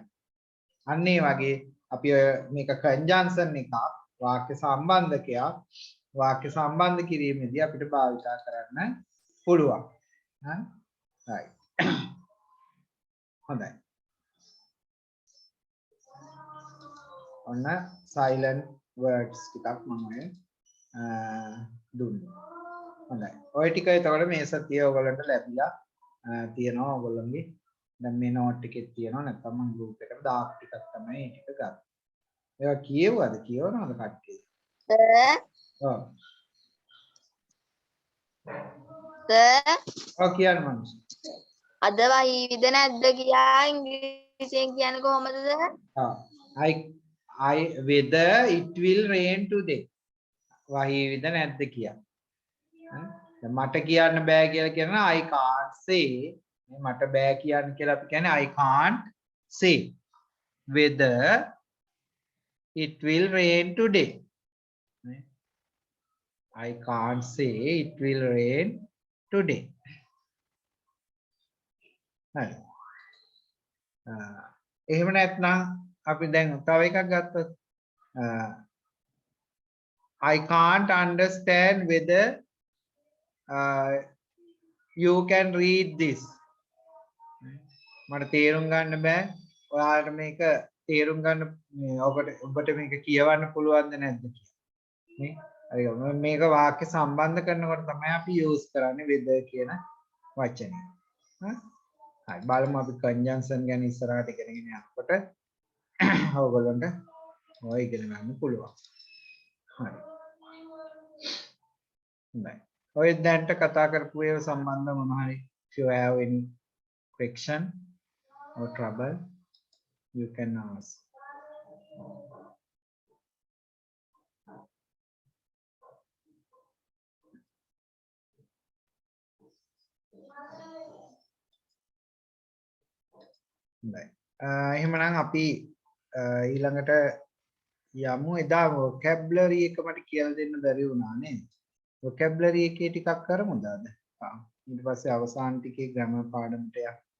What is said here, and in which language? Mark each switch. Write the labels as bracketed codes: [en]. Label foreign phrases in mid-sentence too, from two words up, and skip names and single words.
[si] අන්න ඒ වගේ අපි මේක conjunction එකක් වාක්‍ය සම්බන්ධකයක් වාක්‍ය සම්බන්ධ කිරීමේදී අපිට භාවිත කරන්න පුළුවන්. හරි. හොඳයි. ඔන්න [en] silent words [si] ටිකක් මම දුන්නා. හොඳයි. ඔය ටික එතකොට මේ සතිය ඔයගොල්ලන්ට ලැබිලා තියෙනවා ඔයගොල්ලන්ගේ. දැන් මේ නෝට් එකේ තියෙනවා නැත්නම් මම ගෲප් එකට දාපු ටිකක් තමයි මේ ටික ගන්න. ඒවා කියවුවද කියවනවද කට්ටිය? ඔව්. ඔව් කියන්න මම. අද වහීවිද නැද්ද කියා ඉංග්‍රීසියෙන් කියන්නේ කොහොමද? [en] whether it will rain today [si] වහීවිද නැද්ද කියලා දැන් මට කියන්න බෑ කියලා කියනවා [en] I can't say [si] මට බෑ කියන්න කියලා අපි කියන්නේ [en] I can't say whether it will rain today I can't say it will rain today [si] හරි එහෙම නැත්නම් අපි දැන් තව එකක් ගත්තොත් [en] I can't understand whether you can read this [si] මට තේරුම් ගන්න බෑ ඔයාලට මේක තේරුම් ගන්න ඔබට මේක කියවන්න පුළුවන්ද නැද්ද කියලා නේ හරි මේක වාක්‍ය සම්බන්ධ කරනකොට තමයි අපි යූස් කරන්නේ whether කියන වචනේ හරි බලමු අපි conjunction ගැන ඉස්සරහට ඉගෙනගෙන යනකොට ඔයගොල්ලන්ට ඔය ඉගෙන ගන්න පුළුවන් හරි හොඳයි ඔය දැන්ට කතා කරපු ඒවා සම්බන්ධ මොනවා හරි [en] if you have any question or trouble you can ask [si] හොඳයි එහෙමනම් අපි ඊළඟට යමු එදා vocabulary එක මට කියලා දෙන්න බැරි වුණා නේද vocabulary එකේ ටිකක් කරමුද අද ඊට පස්සේ අවසාන ටිකේ grammar පාඩමට යන්න